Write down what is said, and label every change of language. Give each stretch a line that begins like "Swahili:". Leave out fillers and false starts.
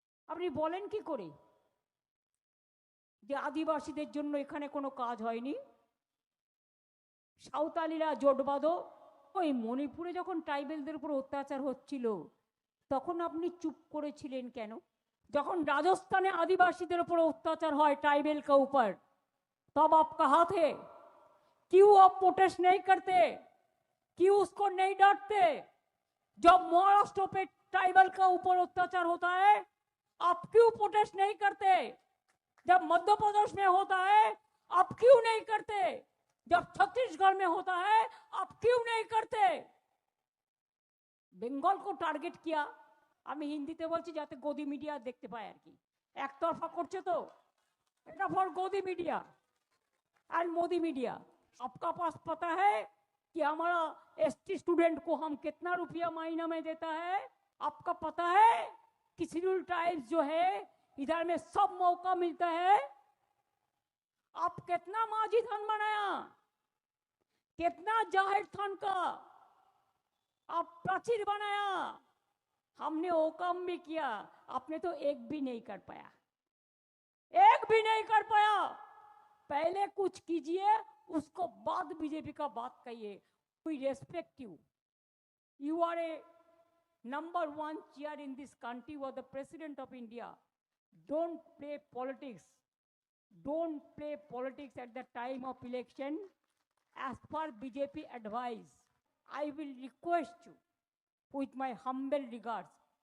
Bangla: আপনি বলেন কি করে যে আদিবাসীদের জন্য এখানে কোনো কাজ হয়নি? সাঁওতালিরা জোট বাঁধো। ওই মণিপুরে যখন ট্রাইবেলদের উপর অত্যাচার হচ্ছিল তখন আপনি চুপ করেছিলেন কেন? যখন রাজস্থানে आदिवासीদের উপর অত্যাচার হয়
Hindi: ट्राइबल के ऊपर, तब आप कहाँ थे? क्यों आप प्रोटेस्ट नहीं करते? क्यों उसको नहीं डांटते? जब महाराष्ट्र पे ट्राइबल का ऊपर अत्याचार होता है आप क्यों प्रोटेस्ट नहीं करते? जब मध्य प्रदेश में होता है आप क्यों नहीं करते? जब छत्तीसगढ़ में होता है आप क्यों नहीं करते? बंगाल को टारगेट किया।
Bangla: আমি হিন্দিতে বলছি যাতে গদি মিডিয়া দেখতে পায় আর কি। একতরফা করছে তো, এটা ফর গদি
Hindi: मीडिया एंड मोदी मीडिया। आपका पास पता है कि हमारा एसटी स्टूडेंट को हम कितना रुपया महीना में देता है? आपका पता है कि शेड्यूल ट्राइब्स जो है इधर में सब मौका मिलता है? आप कितना माझी थान बनाया, कितना जाहिर थान का आप प्राचीर बनाया, हमने वो काम भी किया, आपने तो एक भी नहीं कर पाया, एक भी नहीं कर पाया। पहले कुछ कीजिए, उसको बाद बीजेपी का बात कहिए।
English: We respect you, you are a number 1 chair in this country, you are the president of India. Don't play politics, don't play politics at the time of election. As per BJP advice, I will request you with my humble regards,